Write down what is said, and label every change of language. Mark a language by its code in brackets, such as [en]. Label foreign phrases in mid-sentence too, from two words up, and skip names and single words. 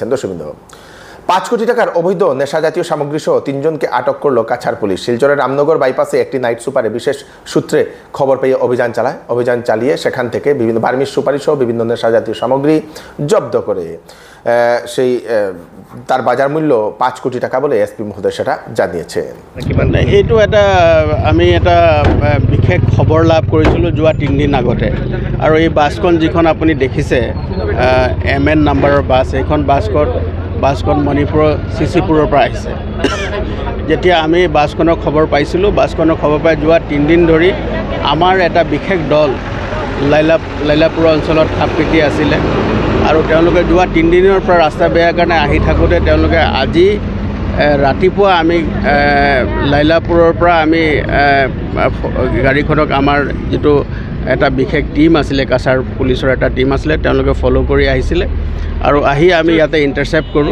[bn] দর্শকবৃন্দ, 5 কোটি টাকার অবৈধ নেশাজাতীয় সামগ্রী সহ 3 জনকে আটক করল কাছাড় পুলিশ। শিলচরের রামনগর বাইপাসে একটি নাইট সুপারে বিশেষ সূত্রে খবর পেয়ে অভিযান চালিয়ে সেখান থেকে বিভিন্ন বার্মিজ সুপারি সহ বিভিন্ন নেশাজাতীয় সামগ্রী জব্দ করে তার বাজার মূল্য 5 কোটি টাকা বলে এসপি মহোদয় সেটা জানিয়েছেন। [as] এইটো আমি এটা বিশেষ খবৰ লাভ কৰিছিলোঁ যোৱা 3 দিন আগতে। আৰু এই বাছখন যিখন আপুনি দেখিছে MN নাম্বাৰৰ বাছ, এইখন বাছখন মণিপুৰৰ চিচিপুৰৰ পৰা আহিছে। যেতিয়া আমি বাছখনৰ খবৰ পাইছিলোঁ, বাছখনৰ খবৰ পাই যোৱা 3 দিন ধৰি আমাৰ এটা বিশেষ দল লাইলাপুৰ অঞ্চলত খাপ পিটি আছিলে আৰু তেওঁলোকে যোৱা 3 দিনৰ পৰা ৰাস্তা বেয়া কাৰণে আহি থাকোঁতে তেওঁলোকে আজি ৰাতিপুৱা আমি লাইলাপুৰৰ পৰা আমি গাড়ীখনক আমাৰ যিটো এটা বিশেষ টিম আছিলে, কাছাৰ পুলিচৰ এটা টিম আছিলে, তেওঁলোকে ফ'ল' কৰি আহিছিলে আৰু আহি আমি ইয়াতে ইণ্টাৰচেপ্ট কৰোঁ।